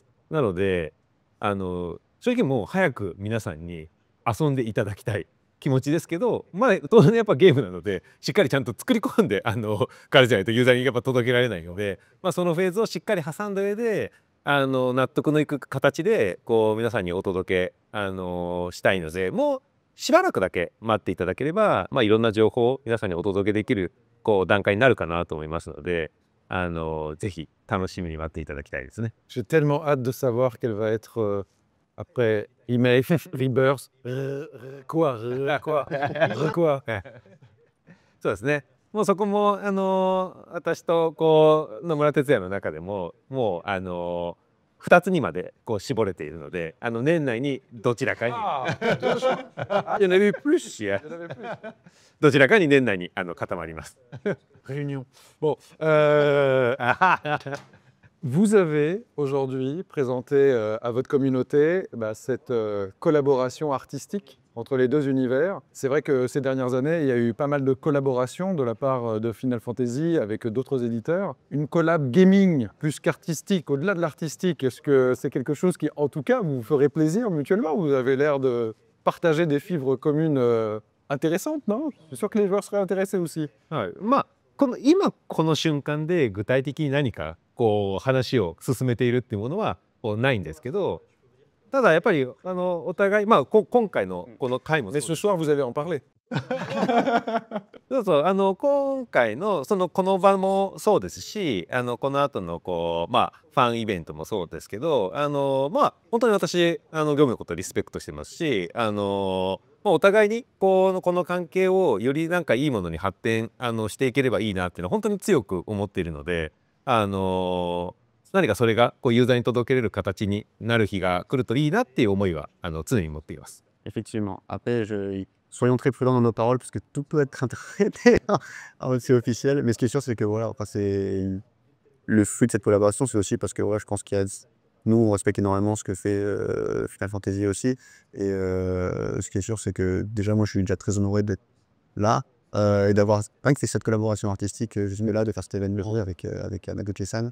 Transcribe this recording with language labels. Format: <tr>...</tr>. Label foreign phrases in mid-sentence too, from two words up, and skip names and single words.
<ja>なので正直もう早く皆さんに遊んでいただきたい気持ちですけど、まあ当然やっぱゲームなのでしっかりちゃんと作り込んでからじゃないとユーザーにやっぱ届けられないので、まあ、そのフェーズをしっかり挟んだ上で納得のいく形でこう皆さんにお届けしたいのでもうしばらくだけ待っていただければ、まあ、いろんな情報を皆さんにお届けできるこう段階になるかなと思いますのでぜひ楽しみに待っていただきたいですね。</ja> <fr>J'ai tellement hâte de savoir quelle va être après Remake, Rebirth, quoi, quoi.</fr> <ja>そうですね。もうそこも私とこう野村哲也の中でももう2つにまでこう絞れているので年内にどちらかに</ja> <fr>Il y en avait plus.</fr> <ja>いやどちらかに年内に固まります。</ja> <fr>Réunion. Bon, vous avez aujourd'hui présenté à votre communauté cette collaboration artistique entre les deux univers. C'est vrai que ces dernières années, il y a eu pas mal de collaborations de la part de Final Fantasy avec d'autres éditeurs. Une collab gaming plus qu'artistique, au-delà de l'artistique, est-ce que c'est quelque chose qui, en tout cas, vous ferait plaisir mutuellement? Vous avez l'air de partager des fibres communes intéressantes, non? Je suis sûr que les joueurs seraient intéressés aussi.</fr> <ja>はい、まあ今この瞬間で具体的に何かこう話を進めているっていうものはこうないんですけど、ただやっぱりお互いまあ今回のこの回も</ja> <fr>Mais ce soir, vous allez en parler.</fr> <ja>そうそう今回のこの場もそうですしこの後のこうまあファンイベントもそうですけどまあ本当に私業務のことをリスペクトしてますしお互いにこの関係をよりなんかいいものに発展していければいいなっていうのは本当に強く思っているので何かそれがこうユーザーに届けれる形になる日が来るといいなっていう思いは常に持っています。</ja> <fr>Effectivement. Après, soyons très prudents dans nos paroles parce que tout peut être interprété en aussi officiel. Mais ce qui est sûr, c'est que voilà, enfin, c'est le fruit de cette collaboration, c'est aussi parce que ouais, je pense qu'il y a nous, on respecte énormément ce que fait Final Fantasy aussi. Et ce qui est sûr, c'est que déjà, moi, je suis déjà très honoré d'être là et d'avoir rien que fait cette collaboration artistique jusque-là, de faire cet événement avec Yamaguchi-san.</fr>